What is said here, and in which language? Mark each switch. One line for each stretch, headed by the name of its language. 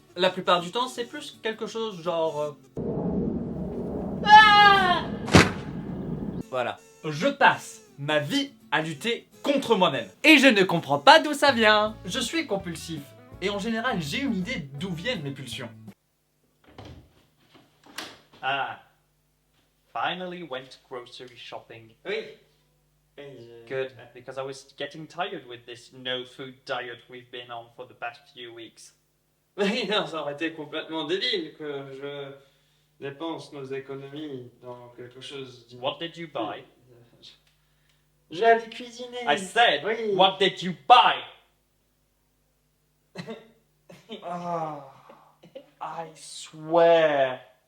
French: La plupart du temps, c'est plus quelque chose genre... Voilà. Je passe ma vie à lutter contre moi-même. Et je ne comprends pas d'où ça vient. Je suis compulsif. Et en général, j'ai une idée d'où viennent mes pulsions. Ah.
English: Finally went grocery shopping.
French: Oui.
English: Good, because I was getting tired with this no food diet we've been on for the past few weeks.
French: Oui, non, ça aurait été complètement débile que je dépense nos économies dans quelque chose d'inutile.
English: What did you buy?
French: J'ai allé cuisiner.
English: I said,
French: Oui.
English: what did you buy? Ah, I swear.